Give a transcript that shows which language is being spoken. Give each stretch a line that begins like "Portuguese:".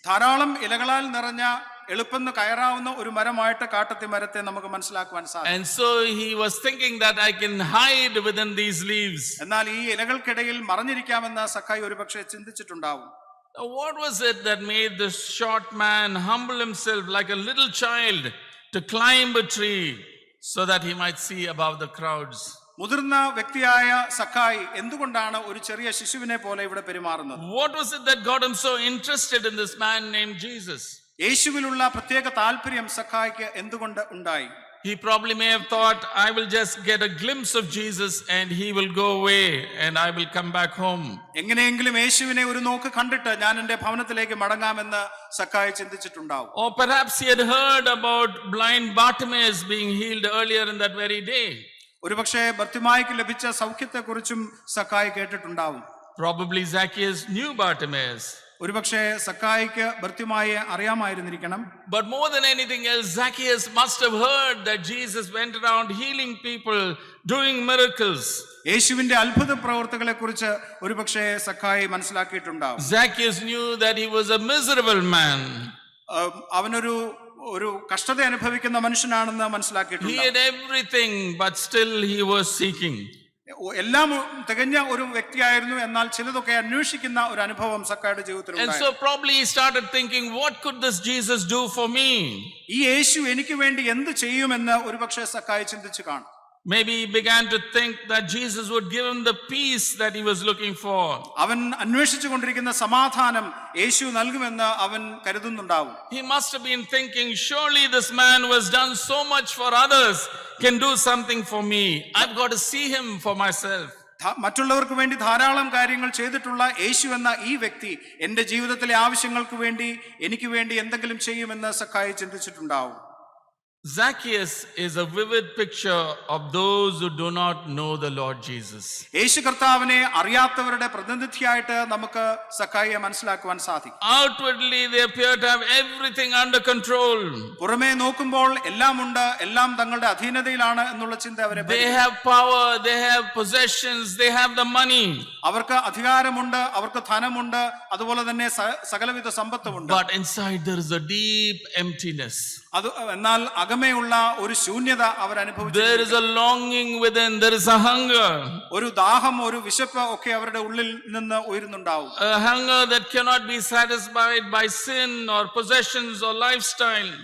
Malayalam: ധാരാളം ഇലകളാൽ നിറഞ്ഞ എളുപ്പം കയറാവുന്ന ഒരു മരമായിട്ട് കാട്ടത്തി മരത്തെ നമുക്ക് മനസ്സിലാക്കുവാൻ സാധിക്കും.
English: And so he was thinking that I can hide within these leaves.
Malayalam: എന്നാൽ ഈ ഇലകൾക്കിടയിൽ മറഞ്ഞിരിക്കാമെന്ന് സക്കായി ഒരുപക്ഷെ ചിന്തിച്ചിട്ടുണ്ടാവും.
English: Now, what was it that made this short man humble himself like a little child to climb a tree so that he might see above the crowds?
Malayalam: മുതിർന്ന വ്യക്തിയായ സക്കായി എന്തുകൊണ്ടാണ് ഒരു ചെറിയ ശിശുവിനെ പോലെ ഇവിടെ പെരുമാറുന്നത്?
English: What was it that got him so interested in this man named Jesus?
Malayalam: യേശുവിലുള്ള പ്രത്യേക താല്പര്യം സക്കായിക്ക് എന്തുകൊണ്ട് ഉണ്ടായി?
English: He probably may have thought, I will just get a glimpse of Jesus and he will go away and I will come back home.
Malayalam: എങ്ങനെയെങ്കിലും യേശുവിനെ ഒരു നോക്ക് കണ്ടിട്ട് ഞാൻ എൻ്റെ ഭവനത്തിലേക്ക് മടങ്ങാമെന്ന് സക്കായി ചിന്തിച്ചിട്ടുണ്ടാവും.
English: Or perhaps he had heard about blind Bartimaeus being healed earlier in that very day.
Malayalam: ഒരുപക്ഷെ ബർത്തിമായിക്ക് ലഭിച്ച സൗഖ്യത്തെക്കുറിച്ചും സക്കായി കേട്ടിട്ടുണ്ടാവും.
English: Probably Zacchaeus knew Bartimaeus.
Malayalam: ഒരുപക്ഷെ സക്കായിക്ക് ബർത്തിമായെ അറിയാമായിരുന്നിരിക്കണം.
English: But more than anything else, Zacchaeus must have heard that Jesus went around healing people, doing miracles.
Malayalam: യേശുവിന്റെ അത്ഭുത പ്രവർത്തികളെ കുറിച്ച് ഒരുപക്ഷെ സക്കായി മനസ്സിലാക്കിയിട്ടുണ്ടാവും.
English: Zacchaeus knew that he was a miserable man.
Malayalam: അവനൊരു കഷ്ടത അനുഭവിക്കുന്ന മനുഷ്യനാണെന്ന്
English: He
Malayalam: മനസ്സിലാക്കിയിട്ടുണ്ട്.
English: had everything, but still he was seeking.
Malayalam: എല്ലാം തികഞ്ഞ ഒരു വ്യക്തിയായിരുന്നു, എന്നാൽ ചിലതൊക്കെ അന്വേഷിക്കുന്ന ഒരു അനുഭവം സക്കായുടെ ജീവിതത്തിൽ
English: And so probably he started thinking, what could this Jesus do for me?
Malayalam: ഈ യേശു എനിക്ക് വേണ്ടി എന്ത് ചെയ്യുമെന്ന് ഒരുപക്ഷെ സക്കായി ചിന്തിച്ചു കാണും.
English: Maybe he began to think that Jesus would give him the peace that he was looking for.
Malayalam: അവൻ അന്വേഷിച്ചു കൊണ്ടിരിക്കുന്ന സമാധാനം യേശു നൽകുമെന്ന് അവൻ കരുതുന്നുണ്ടാവും.
English: He must have been thinking, surely this man who has done so much for others can do something for me. I've got to see him for myself.
Malayalam: മറ്റുള്ളവർക്ക് വേണ്ടി ധാരാളം കാര്യങ്ങൾ ചെയ്തിട്ടുള്ള യേശു എന്ന ഈ വ്യക്തി എൻ്റെ ജീവിതത്തിലെ ആവശ്യങ്ങൾക്ക് വേണ്ടി എനിക്ക് വേണ്ടി എന്തെങ്കിലും ചെയ്യുമെന്ന് സക്കായി ചിന്തിച്ചിട്ടുണ്ടാവും.
English: Zacchaeus is a vivid picture of those who do not know the Lord Jesus.
Malayalam: യേശു കർത്താവിനെ അറിയാത്തവരുടെ പ്രതിനിധിയായിട്ട് നമുക്ക് സക്കായിയെ മനസ്സിലാക്കുവാൻ സാധിക്കും.
English: Outwardly they appear to have everything under control.
Malayalam: പുറമേ നോക്കുമ്പോൾ എല്ലാം ഉണ്ട്, എല്ലാം തങ്ങളുടെ അധീനതയിലാണ് എന്നുള്ള ചിന്ത അവരെ.
English: They have power, they have possessions, they have the money.
Malayalam: അവർക്ക് അധികാരമുണ്ട്, അവർക്ക് ധനമുണ്ട്, അതുപോലെ തന്നെ സകലവിധ സമ്പത്തുമുണ്ട്.
English: But inside there is a deep emptiness.
Malayalam: അത് എന്നാൽ അകമേയുള്ള ഒരു ശൂന്യത അവർ അനുഭവിച്ചു.
English: There is a longing within, there is a hunger.
Malayalam: ഒരു ദാഹം, ഒരു വിശപ്പ് ഒക്കെ അവരുടെ ഉള്ളിൽ നിന്ന് ഉയരുന്നുണ്ടാവും.
English: A hunger that cannot be satisfied by sin or possessions or lifestyle.